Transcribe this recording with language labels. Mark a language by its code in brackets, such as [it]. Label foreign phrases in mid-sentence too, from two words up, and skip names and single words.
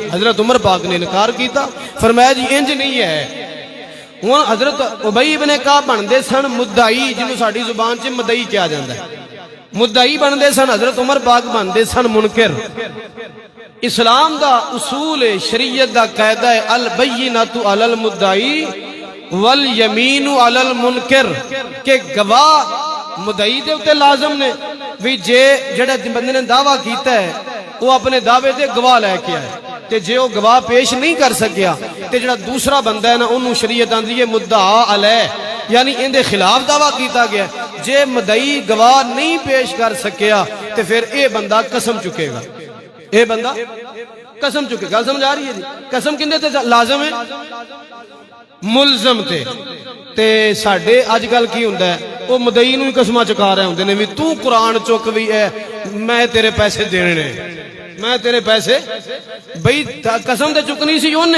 [pa] ਹਜ਼ਰਤ ਉਮਰ ਪਾਕ ਨੇ ਇਨਕਾਰ ਕੀਆ, ਫ਼ਰਮਾਇਆ ਜੀ ਇੰਜ ਨਹੀਂ ਹੈ। ਹੁਣ ਹਜ਼ਰਤ ਉਬਈ ਇਬਨੇ ਕਾਬ ਬਣਤੇ ਸਨ ਮੁੱਦਈ, ਜਿਨ੍ਹੋਂ ਸਾਡੀ ਜ਼ੁਬਾਨ ਚ ਮਦਈ [ur] کہا جاتا ہے, [pa] ਮੁੱਦਈ ਬਣਤੇ ਸਨ। ਹਜ਼ਰਤ ਉਮਰ ਪਾਕ ਬਣਤੇ ਸਨ ਮੁਨਕਿਰ। ਇਸਲਾਮ ਦਾ ਉਸੂਲ ਹੈ, ਸ਼ਰੀਅਤ ਦਾ ਕਾਇਦਾ ਹੈ, [ar] البينة على المدعي واليمين على المنكر, [pa] ਕੇ ਗਵਾਹ ਮੁੱਦਈ ਦੇ ਉੱਤੇ ਲਾਜ਼ਮ ਨੇ ਭੀ ਜੇ ਜੇੜ੍ਹਾ ਬੰਦੇ ਨੇ ਦਾਅਵਾ ਕੀਆ ਹੈ ਵੋ ਅਪਣੇ ਦਾਅਵੇ ਤੇ ਗਵਾਹ ਲੈਕੇ ਆਏ, ਤੇ ਜੇ ਵੋ ਗਵਾਹ ਪੇਸ਼ ਨਹੀਂ ਕਰ ਸਕਿਆ ਤੇ ਜੇੜ੍ਹਾ ਦੂਸਰਾ ਬੰਦਾ ਹੈ ਨਾ ਉਨ੍ਹੋਂਨੇ ਸ਼ਰੀਅਤ ਆਂਦੀ ਹੈ [ar] مدعى عليه, [ur] یعنی ان کے خلاف دعویٰ کیا گیا. [pa] ਜੇ ਮੁੱਦਈ ਗਵਾਹ ਨਹੀਂ ਪੇਸ਼ ਕਰ ਸਕਿਆ ਤੇ ਫਿਰ ਯੇ ਬੰਦਾ ਕਸਮ ਚੁਕੇਗਾ, ਯੇ ਬੰਦਾ ਕਸਮ ਚੁਕੇਗਾ। ਸਮਝ ਆ ਰਹੀ ਹੈ ਜੀ? ਕਸਮ ਕਿੰਦੇ ਤੇ ਲਾਜ਼ਮ ਹੈ? ਮੁਲਜ਼ਮ ਤੇ ਸਾਡੇ ਅਜਕਲ ਕੀ ਹੁੰਦਾ ਹੈ ਵੋ ਮੁੱਦਈ ਨੂੰ ਕਸਮਾਂ ਚੁਕਾ ਰਹੇ ਹੋਂਦੇ ਨੇ ਭੀ ਤੂੰ ਕੁਰਾਨ ਚੁੱਕ ਭੀ ਹੈ, ਮੈਂ ਤੇਰੇ ਪੈਸੇ ਦੇਣੇ, ਮੈਂ ਤੇਰੇ ਪੈਸੇ, ਬਈ ਕਸਮ ਤੇ ਚੁਕਣੀ ਸੀ ਓਣੇ।